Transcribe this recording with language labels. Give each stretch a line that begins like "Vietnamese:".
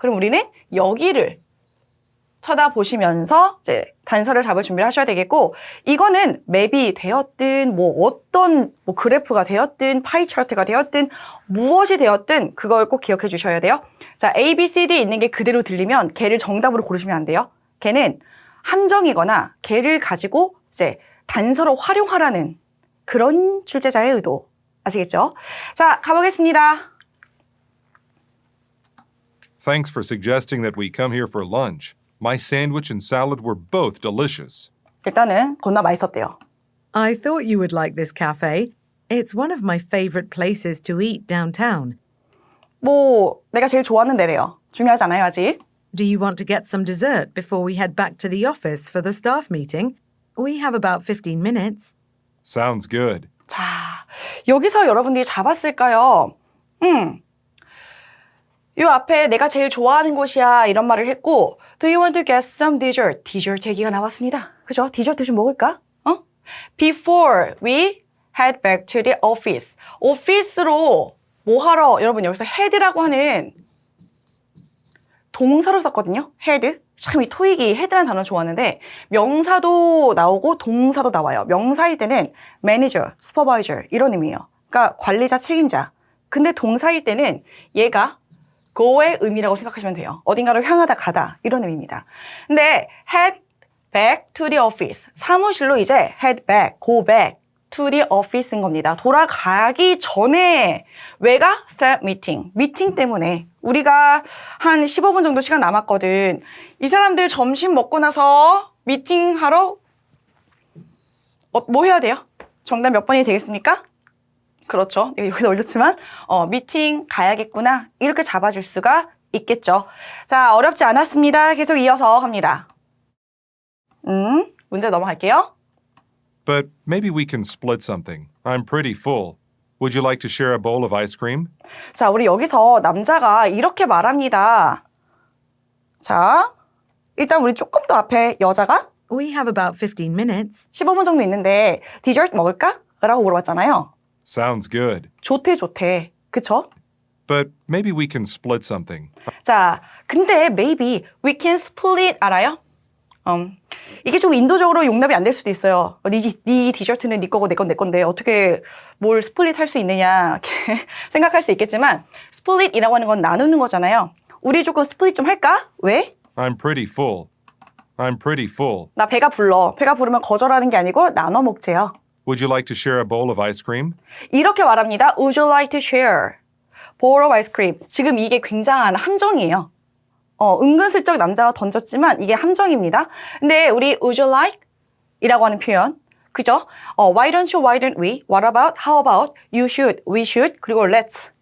Korean: 그럼 우리는 여기를 쳐다보시면서 이제 단서를 잡을 준비를 하셔야 되겠고 이거는 맵이 되었든 어떤 그래프가 되었든 파이 차트가 되었든 무엇이 되었든 그걸 꼭 기억해 주셔야 돼요. 자, A, B, C, D 있는 게 그대로 들리면 걔를 정답으로 고르시면 안 돼요. 걔는 함정이거나 걔를 가지고 이제 단서로 활용하라는 그런 출제자의 의도. 아시겠죠? 자, 가보겠습니다.
English: Thanks for suggesting that we come here for lunch. My sandwich and salad were both delicious.
Korean: 일단은 겁나 맛있었대요.
English: I thought you would like this cafe. It's one of my favorite places to eat downtown.
Korean: 내가 제일 좋아하는 데래요. 중요하지 않아요, 아직.
English: Do you want to get some dessert before we head back to the office for the staff meeting? We have about 15 minutes. Sounds good.
Korean: 자, 여기서 여러분들이 잡았을까요? 요 앞에 내가 제일 좋아하는 곳이야 이런 말을 했고
English: Do you want to get some dessert?
Korean: 디저트 얘기가 나왔습니다. 그죠? 디저트 좀 먹을까?
English: Before we head back to the office.
Korean: 오피스로 뭐 하러? 여러분 여기서 head라고 하는 동사로 썼거든요. head. 참 이 토익이 head라는 단어 좋아하는데 명사도 나오고 동사도 나와요. 명사일 때는 manager, supervisor 이런 의미예요. 그러니까 관리자, 책임자. 근데 동사일 때는 얘가 go의 의미라고 생각하시면 돼요. 어딘가를 향하다 가다 이런 의미입니다. 근데
English: head back to the office.
Korean: 사무실로 이제 head back,
English: go back to the office
Korean: 인 겁니다. 돌아가기 전에 왜가?
English: start meeting.
Korean: 미팅 때문에 우리가 한 15분 정도 시간 남았거든. 이 사람들 점심 먹고 나서 미팅하러 뭐 해야 돼요? 정답 몇 번이 되겠습니까? 그렇죠. 여기다 올렸지만 미팅 가야겠구나. 이렇게 잡아줄 수가 있겠죠. 자, 어렵지 않았습니다. 계속 이어서 갑니다. 문제 넘어갈게요.
English: But maybe we can split something. I'm pretty full. Would you like to share a bowl of ice cream?
Korean: 자, 우리 여기서 남자가 이렇게 말합니다. 자, 일단 우리 조금 더 앞에 여자가
English: We have about 15 minutes.
Korean: 15분 정도 있는데 디저트 먹을까? 라고 물어봤잖아요.
English: Sounds good.
Korean: 좋대. 그쵸?
English: But maybe we can split something.
Korean: 자, 근데
English: maybe we can split
Korean: 알아요? 이게 좀 인도적으로 용납이 안 될 수도 있어요. 네 디저트는 네 거고 내 건 내 건데 어떻게 뭘 스플릿 할 수 있느냐 이렇게 생각할 수 있겠지만 스플릿이라고 하는 건 나누는 거잖아요. 우리 조금 스플릿 좀 할까? 왜?
English: I'm pretty full. I'm pretty full.
Korean: 나 배가 불러. 배가 부르면 거절하는 게 아니고 나눠 먹재요.
English: Would you like to share a bowl of ice cream?
Korean: 이렇게 말합니다.
English: Would you like to share? bowl of ice cream.
Korean: 지금 이게 굉장한 함정이에요. 은근슬쩍 남자가 던졌지만 이게 함정입니다. 근데 우리
English: would you like?
Korean: 이라고 하는 표현. 그죠?
English: Why don't you, why don't we? What about, how about, you should, we should,
Korean: 그리고
English: let's.